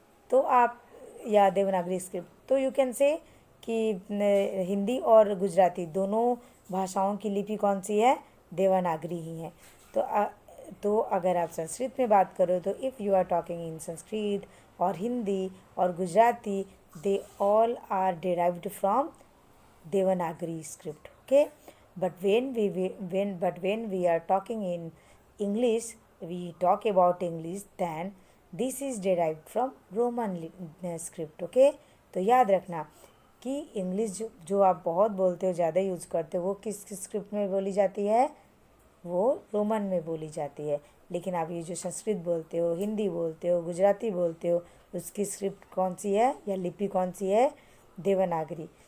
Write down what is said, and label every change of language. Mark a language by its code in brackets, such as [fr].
[hi] तो आप या देवनागरी स्क्रिप्ट, तो [en] you can say [hi] कि हिंदी और गुजराती दोनों भाषाओं की लिपि कौन सी है, देवनागरी ही है। तो अगर आप संस्कृत में बात करो, तो [en] If you are talking in Sanskrit और हिंदी और Gujarati, they all are derived from Devanagari script. Okay, but when we are talking in English, we talk about English, then this is derived from Roman script. [hi] Okay, तो याद रखना कि English जो आप बहुत बोलते हो, ज़्यादा यूज़ करते हो, वो किस स्क्रिप्ट में बोली जाती है, वो रोमन में बोली जाती है। लेकिन आप ये जो संस्कृत बोलते हो, हिंदी बोलते हो, गुजराती बोलते हो, उसकी स्क्रिप्ट कौन सी है या लिपि कौन सी है, देवनागरी।